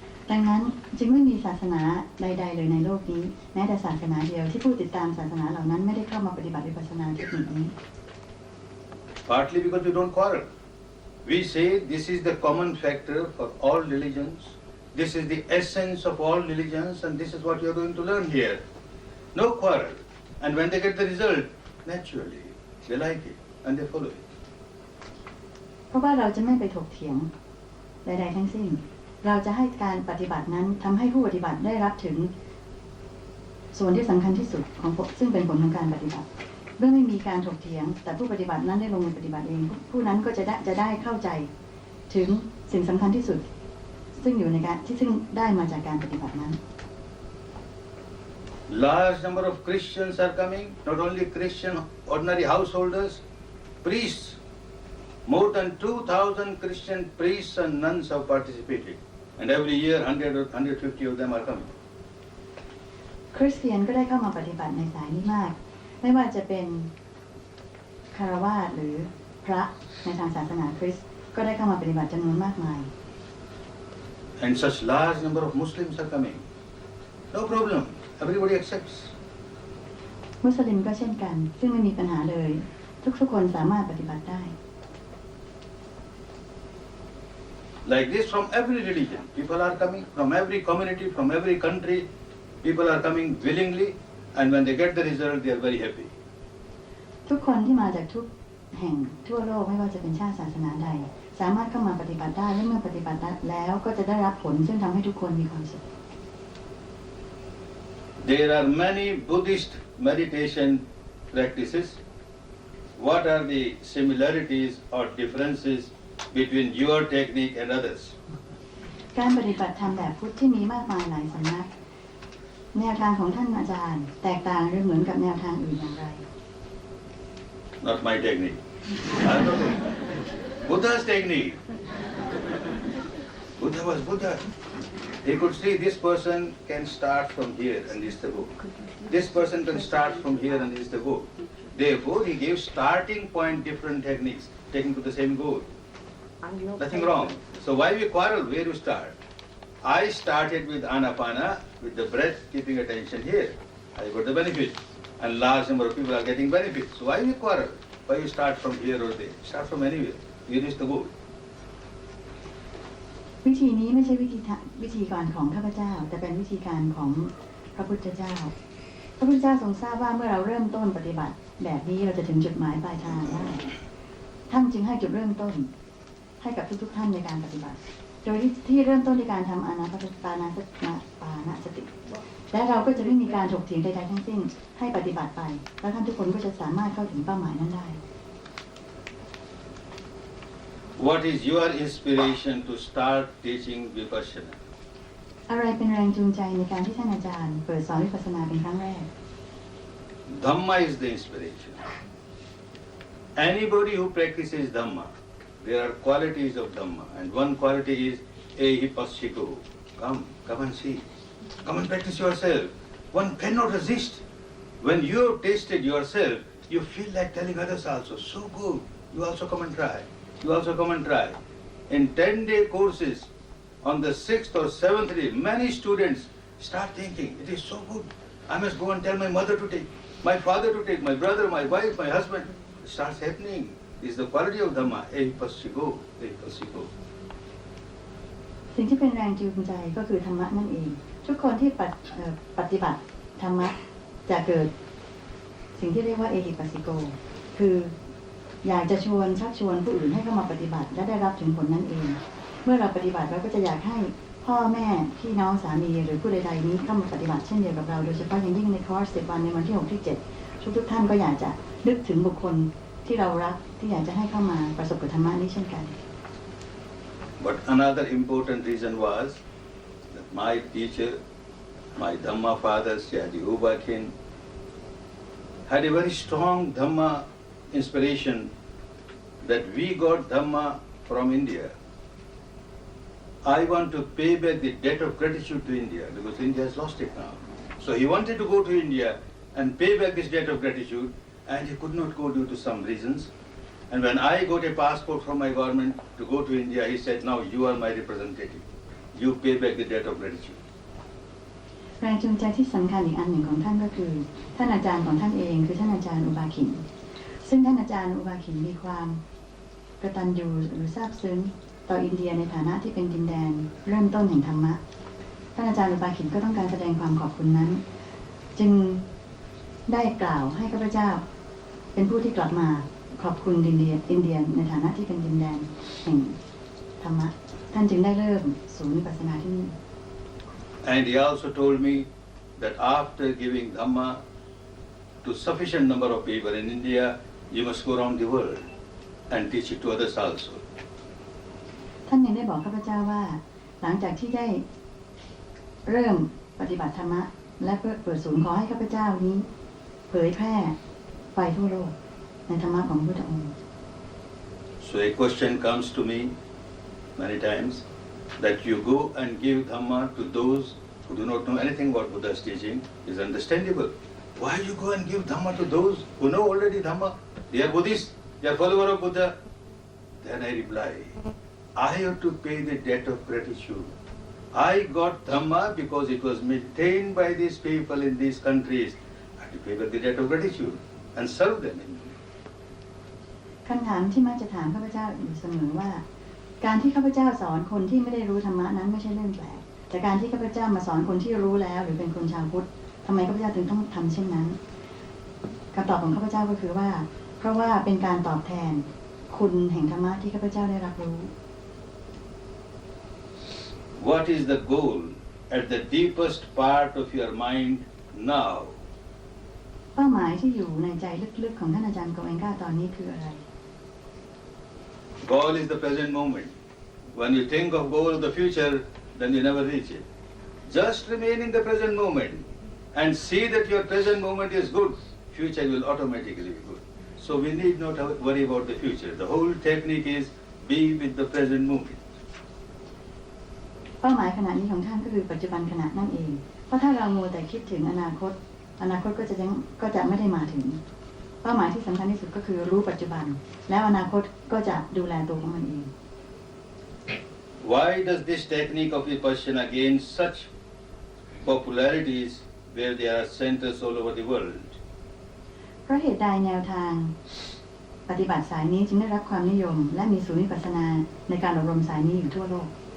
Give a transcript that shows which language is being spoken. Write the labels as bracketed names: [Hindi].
[Thai] ดังนั้นจึงไม่มีศาสนาใดๆเลยในโลกนี้แม้แต่ศาสนาเดียวที่ผู้ติดตามศาสนาเหล่านั้นไม่ได้เข้ามาปฏิบัติวิปัสสนาเทคนิคนี้ [English] Partly because we don't quarrel. We say this is the common factor for all religions. This is the essence of all religions and this is what you are going to learn here. No quarrel. And when they get the result, naturally, they like it and they follow it. [Thai] เพราะว่าเราจะไม่ไปถกเถียงใดๆทั้งสิ้นเราจะให้การปฏิบัตินั้นทำให้ผู้ปฏิบัติได้รับถึงส่วนที่สำคัญที่สุดของซึ่งเป็นผลของการปฏิบัติเมื่อไม่มีการถกเถียงแต่ผู้ปฏิบัตินั้นได้ลงมือปฏิบัติเองผู้นั้นก็จะได้เข้าใจถึงสิ่งสำคัญที่สุดซึ่งอยู่ในการที่ซึ่งได้มาจากการปฏิบัตินั้น [English] Large number of Christians are coming, not only Christian ordinary householders, priests. More than 2,000 Christian priests and nuns have participated, and every year 100 or 150 of them are coming. [Thai] คริสเตียนก็ได้เข้ามาปฏิบัติในสายนี้มากไม่ว่าจะเป็นคฤหัสถ์หรือพระในทางศาสนาคริสต์ก็ได้เข้ามาปฏิบัติจำนวนมากมาย [English] And such large number of Muslims are coming. No problem. Everybody accepts. [Thai] มุสลิมก็เช่นกันซึ่งไม่มีปัญหาเลยทุกคนสามารถปฏิบัติได้ [English] like this from every religion. People are coming from every community, from every country. People are coming willingly, and when they get the result, they are very happy. [Thai] ทุกคนที่มาจากทุกแห่งทั่วโลกไม่ว่าจะเป็นชาติศาสนาใดสามารถเข้ามาปฏิบัติได้และเมื่อปฏิบัติแล้วก็จะได้รับผลซึ่งทำให้ทุกคนมีความสุข [English] There are many Buddhist meditation practices. What are the similarities or differences between your technique and others? [Thai] การปฏิบัติธรรมแบบพุทธที่มีมากมายหลายสำนักแนวทางของท่านอาจารย์แตกต่างหรือเหมือนกับแนวทางอื่นอย่างไร [English] Not my technique. I don't know. Buddha's technique. Buddha was Buddha. He could see this person can start from here and this is the book. This person can start from here and this is the book. Therefore, he gave starting point different techniques, taking to the same goal. Nothing wrong. So why we quarrel? Where you start? I started with Anapana, with the breath, keeping attention here. I got the benefit. And large number of people are getting benefits. So why we quarrel? Why you start from here or there? Start from anywhere. Here is the goal. [Thai] วิธีนี้ไม่ใช่วิธีการของข้าพเจ้าแต่เป็นวิธีการของพระพุทธเจ้าพระพุทธเจ้าทรงทราบว่าเมื่อเราเริ่มต้นปฏิบัติแบบนี้เราจะถึงจุดหมายปลายทางได้ท่านจึงให้จุดเริ่มต้นให้กับทุกๆท่านในการปฏิบัติโดยที่เริ่มต้นในการทำอานาปานสติและเราก็จะไม่มีการถกเถียงใดๆทั้งสิ้นให้ปฏิบัติไปแล้วท่านทุกคนก็จะสามารถเข้าถึงเป้าหมายนั้นได้ [English] What is your inspiration to start teaching Vipassana? [Thai] อะไรเป็นแรงจูงใจในการที่ท่านอาจารย์เปิดสอนวิปัสสนาเป็นครั้งแรก [English] Dhamma is the inspiration. Anybody who practices Dhamma, there are qualities of Dhamma, and one quality is ehipassiko. Come and see. Come and practice yourself. One cannot resist. When you have tasted yourself, you feel like telling others also, so good. You also come and try. You also come and try. In 10-day courses, on the 6th or 7th day, many students start thinking, it is so good. I must go and tell my mother to take, my father to take, my brother, my wife, my husband. It starts happening. This is the quality of Dhamma. Ehipassiko. Ehipassiko. [Thai] สิ่งที่เป็นแรงจูงใจก็คือธรรมะนั่นเองทุกคนที่ปฏิบัติธรรมะจะเกิดสิ่งที่เรียกว่าเอหิปัสสิโกคืออยากจะชักชวนผู้อื่นให้เข้ามาปฏิบัติและได้รับถึงผลนั่นเองเมื่อเราปฏิบัติเราก็จะอยากให้พ่อแม่พี่น้องสามีหรือผู้ใดๆนี้เข้ามาปฏิบัติเช่นเดียวกับเราโดยเฉพาะอย่างยิ่งในคอร์ส10 วันในวันที่ 6 ที่ 7ทุกท่านก็อยากจะนึกถึงบุคคลที่เรารักที่อยากจะให้เข้ามาประสบกับธรรมะนี้เช่นกัน [English] But another important reason was that my teacher, my Dhamma father, Syaji Ubakin, had a very strong Dhamma inspiration that we got Dhamma from India. I want to pay back the debt of gratitude to India because India has lost it now. So he wanted to go to India and pay back this debt of gratitude, and he could not go due to some reasons. And when I got a passport from my government to go to India, he said, now you are my representative. You pay back the debt of gratitude. [Thai] แรงจูงใจที่สำคัญอีกอันหนึ่งของท่านก็คือท่านอาจารย์ของท่านเองคือท่านอาจารย์อุบาขินซึ่งท่านอาจารย์อุบาขินมีความกตัญญูหรือซาบซึ้งต่ออินเดียในฐานะที่เป็นดินแดนเริ่มต้นแห่งธรรมะท่านอาจารย์อุบาขินก็ต้องการแสดงความขอบคุณนั้นจึงได้กล่าวให้ข้าพเจ้าเป็นผู้ที่กลับมาขอบคุณอินเดียในฐานะที่เป็นดินแดนแห่งธรรมะท่านจึงได้เริ่มศูนย์วิปัสสนาที่นี่ [English] And he also told me that after giving Dhamma to sufficient number of people in India, you must go around the world and teach it to others also. [Thai] ท่านยังได้บอกข้าพเจ้าว่าหลังจากที่ได้เริ่มปฏิบัติธรรมะและเปิดศูนย์ขอให้ข้าพเจ้านี้เผยแพร่ไปทั่วโลกในธรรมะของพระพุทธองค์ [English] So a question comes to me many times that you go and give Dhamma to those who do not know anything about Buddha's teaching is understandable. Why you go and give Dhamma to those who know already Dhamma? They are Buddhists, they are followers of Buddha. Then I reply, I have to pay the debt of gratitude. I got Dhamma because it was maintained by these people in these countries. I have to pay back the debt of gratitude and serve them. [Thai] คำถามที่มักจะถามข้าพเจ้าอยู่เสมอว่าการที่ข้าพเจ้าสอนคนที่ไม่ได้รู้ธรรมะนั้นไม่ใช่เรื่องแปลกแต่การที่ข้าพเจ้ามาสอนคนที่รู้แล้วหรือเป็นคนชาวพุทธทำไมข้าพเจ้าถึงต้องทำเช่นนั้นคำตอบของข้าพเจ้าก็คือว่าเพราะว่าเป็นการตอบแทนคุณแห่งธรรมะที่ข้าพเจ้าได้รับรู้ [English] What is the goal at the deepest part of your mind now? [Thai] เป้าหมายที่อยู่ในใจลึกๆของท่านอาจารย์โกเอนก้าตอนนี้คืออะไร [English] Goal is the present moment. When you think of goal of the future, then you never reach it. Just remain in the present moment and see that your present moment is good. Future will automatically be good. So we need not worry about the future. The whole technique is be with the present moment. [Thai] เป้าหมายขณะนี้ของท่านก็คือปัจจุบันขณะนั่นเองเพราะถ้าเรามัวแต่คิดถึงอนาคตก็จะไม่ได้มาถึงเป้าหมายที่สำคัญที่สุดก็คือรู้ปัจจุบันแล้วอนาคตก็จะดูแลตัวของมันเอง [English] Why does this technique of vipassana gain such popularities where there are centers all over the world? [Thai] เพราะเหตุใดแนวทางปฏิบัติสายนี้จึงได้รับความนิยมและมีศูนย์วิปัสสนาในการอบรมสายนี้อยู่ทั่วโลก